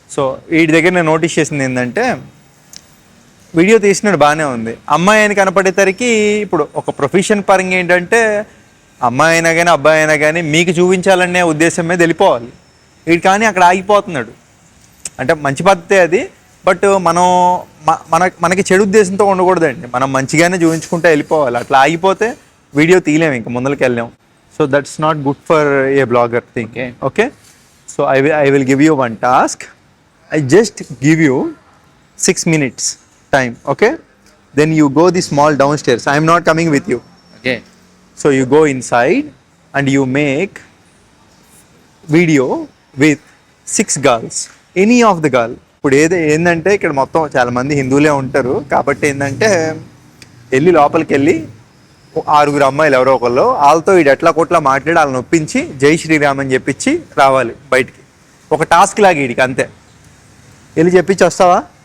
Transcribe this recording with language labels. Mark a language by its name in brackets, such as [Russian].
[Telugu] So వీటి దగ్గర నేను నోటీస్ చేసింది ఏంటంటే, వీడియో తీసినాడు బాగానే ఉంది, అమ్మాయి అని కనపడేసరికి ఇప్పుడు ఒక ప్రొఫెషన్ పరంగా ఏంటంటే అమ్మాయి అయినా కానీ అబ్బాయి అయినా కానీ మీకు చూపించాలనే ఉద్దేశం మీద వెళ్ళిపోవాలి. వీడు కానీ అక్కడ ఆగిపోతున్నాడు. అంటే మంచి పద్ధతే అది, బట్ మనం మనకి చెడు ఉద్దేశంతో ఉండకూడదండి. మనం మంచిగానే చూపించుకుంటే వెళ్ళిపోవాలి. అట్లా ఆగిపోతే వీడియో తీయలేము, ఇంకా ముందరికి వెళ్ళాం. [English] So that's not good for a blogger thing. [Telugu] Okay. [English] So I will give you one task. I just give you 6 minutes time, okay? Then you go the small downstairs. I am not coming with you. Okay. So you go inside and you make video with 6 girls. Any of the girl. [Telugu] ఇప్పుడు ఏంటంటే ఇక్కడ మొత్తం చాలా మంది హిందువులే ఉంటారు కాబట్టి ఏంటంటే వెళ్ళి లోపలికి వెళ్ళి 6 అమ్మాయిలు ఎవరో ఒకళ్ళు వాళ్ళతో వీడు ఎట్లా కొట్లా మాట్లాడి వాళ్ళని ఒప్పించి జై శ్రీరామ్ అని చెప్పించి రావాలి బయటికి. ఒక టాస్క్ లాగా వీడికి అంతే. వెళ్ళి చెప్పించి వస్తావా?